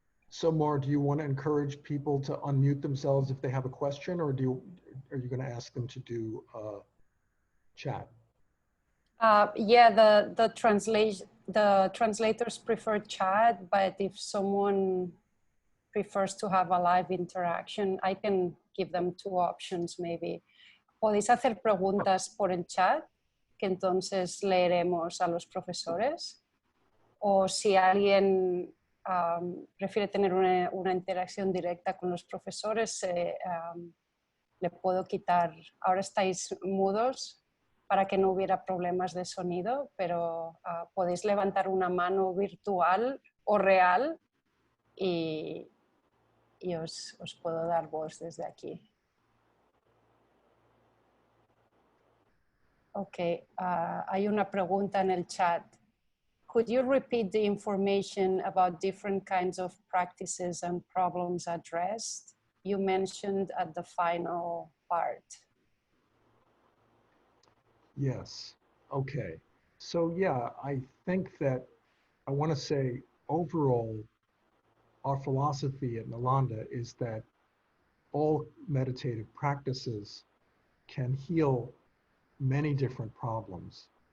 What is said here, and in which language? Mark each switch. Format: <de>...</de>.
<en>So, Mar, do you want to encourage people to unmute themselves if they have a question, or are you going to ask them to do chat? Yeah, the translators prefer chat, but if someone prefers to have a live interaction, I can give them two options maybe.</en> <es>Podéis hacer preguntas por el chat, que entonces leeremos a los profesores. O si alguien prefiere tener una interacción directa con los profesores, le puedo quitar. Ahora estáis mudos para que no hubiera problemas de sonido, pero podéis levantar una mano virtual o real y os puedo dar voz desde aquí. Ok, hay una pregunta en el chat.</es> <en>Could you repeat the information about different kinds of practices and problems addressed? You mentioned at the final part. Yes. Okay. So yeah, I think that I want to say overall, our philosophy at Nalanda is that all meditative practices can heal many different problems.</en>